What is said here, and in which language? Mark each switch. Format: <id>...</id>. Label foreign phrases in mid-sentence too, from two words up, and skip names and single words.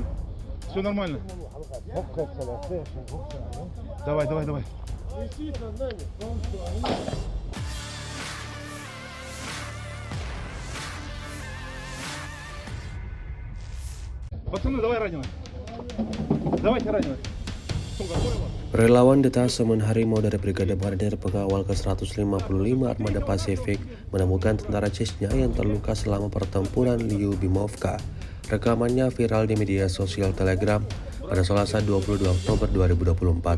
<ru>Все нормально. Давай, давай, давай. Пацаны, давай раненых. Давайте раненых.</ru> <id>Relawan Detasemen Harimau dari Brigade Marinir Pengawal ke-155 Armada Pasifik menemukan tentara Chechnya yang terluka selama pertempuran Lyubimovka. Rekamannya viral di media sosial Telegram pada Selasa 22 Oktober 2024.</id>